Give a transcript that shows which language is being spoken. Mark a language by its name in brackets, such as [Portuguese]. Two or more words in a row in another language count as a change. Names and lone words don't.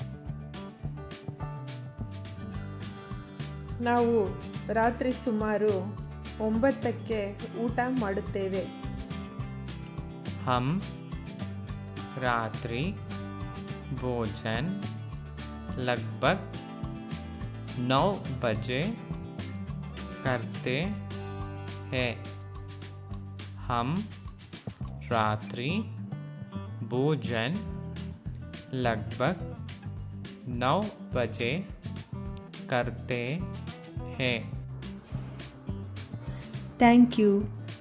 [Kannada] ನಾವು ರಾತ್ರಿ ಸುಮಾರು 9ಕ್ಕೆ ಊಟ ಮಾಡುತ್ತೇವೆ. [Hindi] हम रात्रि भोजन लगभग 9 बजे करते हैं. हम रात्रि भोजन लगभग 9 बजे करते हैं. [English] thank you.